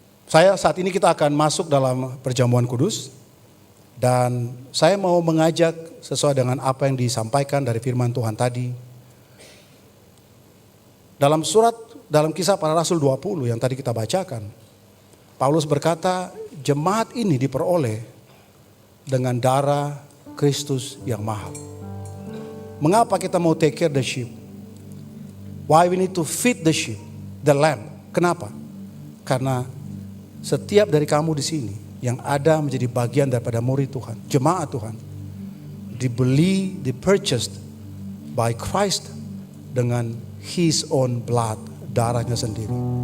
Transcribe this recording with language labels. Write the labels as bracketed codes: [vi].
[id] Saat ini kita akan masuk dalam perjamuan kudus, dan saya mau mengajak sesuai dengan apa yang disampaikan dari firman Tuhan tadi. Dalam kisah para Rasul 20 yang tadi kita bacakan, Paulus berkata, jemaat ini diperoleh dengan darah Kristus yang mahal. Mengapa kita mau [en] take care the sheep? Why we need to feed the sheep, the lamb? [id] Kenapa? Karena setiap dari kamu di sini yang ada menjadi bagian daripada murid Tuhan, jemaat Tuhan, dibeli, [en] di-purchased by Christ [id] dengan [en] His own blood, [id] darahnya sendiri.